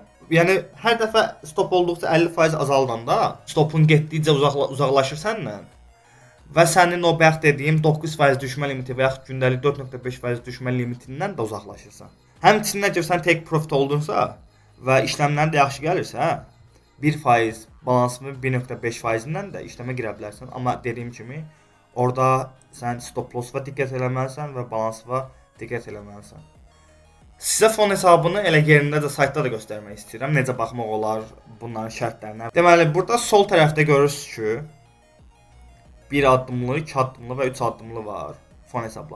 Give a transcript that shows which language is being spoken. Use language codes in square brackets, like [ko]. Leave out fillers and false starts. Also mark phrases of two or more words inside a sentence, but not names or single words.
[az] Yəni hər dəfə stop olduqca 50% azaldanda, stopun getdikcə uzaqlaşır səndən və sənin o bayaq dediyim 9% düşmə limiti və yaxud gündəlik 4.5% düşmə limitindən də uzaqlaşırsan. Həmçinin əgər sən [en] take profit [az] oldunsa və işləmlərin də yaxşı gəlirsə, 1% balansının 1.5%-dən də işləmə girə bilərsən. Amma dediyim kimi, orada sən [en] stop loss- [az] a diqqət eləməlisən və balansa diqqət eləməlisən. Sizə fon hesabını elə yerində də saytda da göstərmək istəyirəm. Necə baxmaq olar bunların şərtlərinə. Deməli, burada sol tərəfdə görürsünüz ki, 1 addımlı, 2 addımlı və 3 addımlı var fon hesabları.